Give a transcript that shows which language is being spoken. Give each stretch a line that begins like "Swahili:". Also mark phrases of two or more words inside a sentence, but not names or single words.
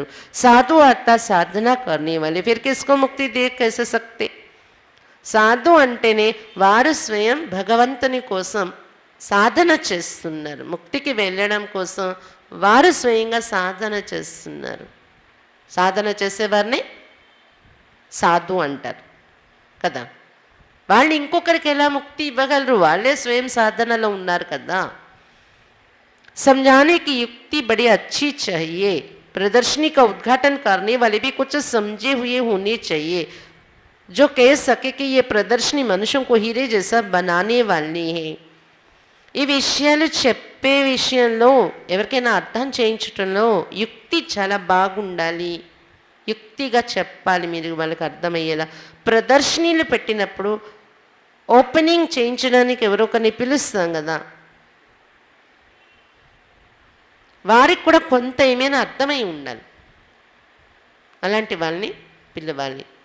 Hindi: साधु अत्त साधना करने वाले, फिर किसको मुक्ति दे कैसे सकते.
Telugu: సాధు అంటేనే వారు స్వయం భగవంతుని కోసం సాధన చేస్తున్నారు, ముక్తికి వెళ్ళడం కోసం వారు స్వయంగా సాధన చేస్తున్నారు. సాధన చేసేవారిని సాధు అంటారు కదా. వాళ్ళు ఇంకొకరికి ఎలా ముక్తి ఇవ్వగలరు, వాళ్ళే స్వయం సాధనలో ఉన్నారు కదా.
Hindi: समझाने की युक्ति बड़ी अच्छी चाहिए. प्रदर्शनी का उद्घाटन करने वाले भी कुछ समझे हुए होने चाहिए, जो कह सके कि ये प्रदर्शनी मनुष्यों को हीरे जैसा बनाने वाली है.
Telugu: ఈ విషయాలు చెప్పే విషయంలో ఎవరికైనా అర్థం చేయించటంలో యుక్తి చాలా బాగుండాలి, యుక్తిగా చెప్పాలి మీరు వాళ్ళకి అర్థమయ్యేలా. ప్రదర్శనీలు పెట్టినప్పుడు ఓపెనింగ్ చేయించడానికి ఎవరో ఒకరిని పిలుస్తాం కదా, వారికి కూడా కొంత ఏమైనా అర్థమై ఉండాలి, అలాంటి వాళ్ళని పిలవాలి.